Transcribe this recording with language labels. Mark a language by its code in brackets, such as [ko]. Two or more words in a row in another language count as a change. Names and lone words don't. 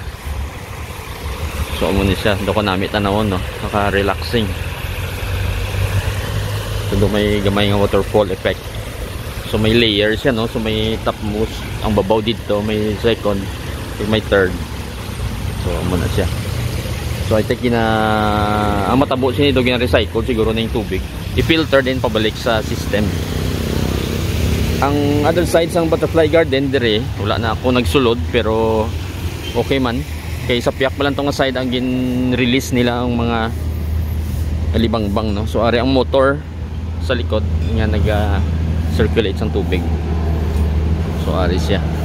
[hil] So amo ni siya do ko nami tanawon no. Naka-relaxing. So do may gamay nga waterfall effect. So may layer siya no. So may topmost ang babaw dito, may second, may third. So amo na siya. So [en] I think [hil] ang matabo siya nito gina-recycle siguro na yung tubig. I-filter din pabalik sa system. Ang [en] other side [hil] sang [en] butterfly garden [hil] dire, wala na ako nagsulod pero okay man. Kay sa piyak pa lang tong side ang gin-release nila ang mga libangbang no. So ari ang motor sa likod nga nag-circulate sang tubig. So ari siya.